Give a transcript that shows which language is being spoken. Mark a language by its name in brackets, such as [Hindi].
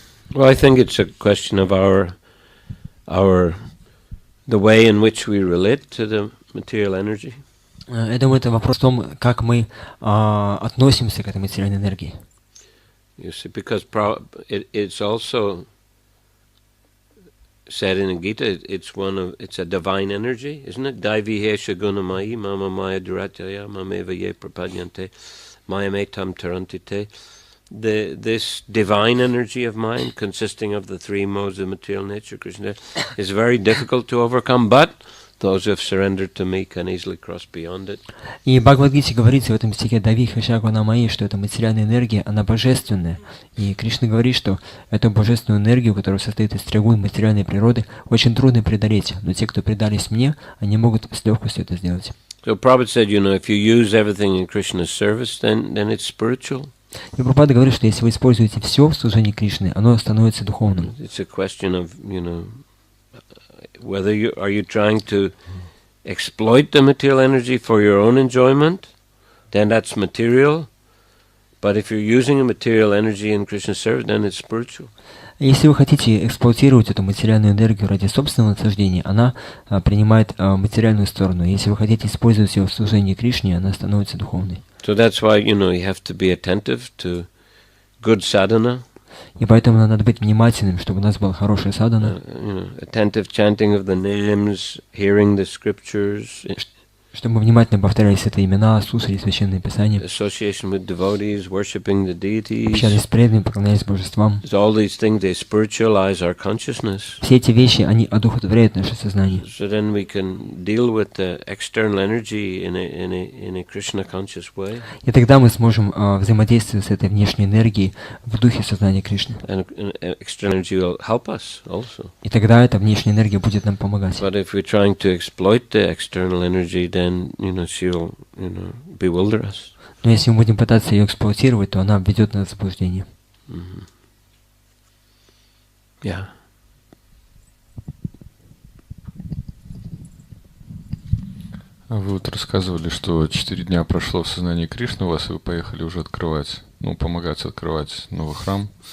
[English] Well, I think it's a question of the way in which we relate to the material energy. [Russian] Я думаю, это вопрос в том, как мы относимся к этой материальной энергии. [English] You see, because it's also said in the Gita, it's a divine energy, isn't it? [Sanskrit] Daivihesha gunamayi mama maya duratya mameva ye prapadyante mayametam tarantite. [English] This divine energy of mind, consisting of the three modes of material nature, Krishna, is very difficult to overcome, but those who have surrendered to me can easily cross beyond it. [Russian] И в Бхагавад-гите говорится в этом стихе «Давиха Намаи», что эта материальная энергия, она божественная. И Кришна говорит, что эту божественную энергию, которая состоит из трех гун материальной природы, очень трудно преодолеть. Но те, кто предались мне, они могут с легкостью это сделать. [English] So Prabhupada said, if you use everything in Krishna's service, then it's spiritual. [Russian] И Прабхупада говорит, что если вы используете все в служении Кришны, оно становится духовным. [English] It's a question of, whether are you trying to exploit the material energy for your own enjoyment, then that's material. But if you're using the material energy in Krishna's service, then it's spiritual. [Russian] Если вы хотите эксплуатировать эту материальную энергию ради собственного наслаждения, она принимает материальную сторону. Если вы хотите использовать ее в служении Кришне, она становится духовной. [English] So that's why, you have to be attentive to good sadhana. [Russian] И поэтому надо быть внимательным, чтобы у нас была хорошая садхана. [English] Attentive chanting of the names, hearing the scriptures. [Russian] Чтобы мы внимательно повторяли святые имена, слушали священные писания. [English] Association with devotees, worshipping the deities. [Russian] Общались с преданными, поклонялись божествам. [English] All these things, they spiritualize our consciousness. [Russian] Все эти вещи, они одухотворяют наше сознание. [English] So then we can deal with the external energy in a Krishna conscious way. [Russian] И тогда мы сможем взаимодействовать с этой внешней энергией в духе сознания Кришны. [English] And external energy will help us also. [Russian] И тогда эта внешняя энергия будет нам помогать. [English] But if we're trying to exploit the external energy, then she'll bewilder us. [Russian] Но если мы будем пытаться ее эксплуатировать, то она введет нас в заблуждение. [English] Yeah. [Russian] Вы вот рассказывали, что 4 дня прошло в сознании Кришны у вас, и вы поехали уже открывать, помогать открывать новый храм.